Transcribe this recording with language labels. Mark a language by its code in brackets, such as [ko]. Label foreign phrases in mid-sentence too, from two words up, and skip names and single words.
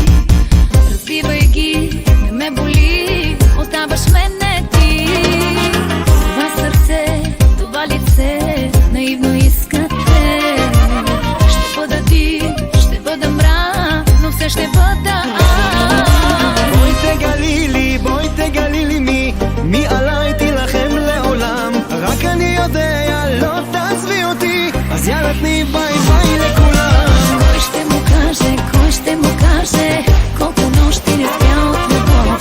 [bg] Разбивай ги, не ме боли, оставаш мене ти. Това сърце, това лице, наивно искате. Ще бъда ти, ще бъда мрак, но все ще бъда аз. [he] בואי תגלי לי מי עליי תילחם לעולם. רק אני יודע, לא תעזבי אותי, אז יאללה תני [en] bye bye [he] לכולם. [bg] Кой ще му каже колко нощи не спя от любов.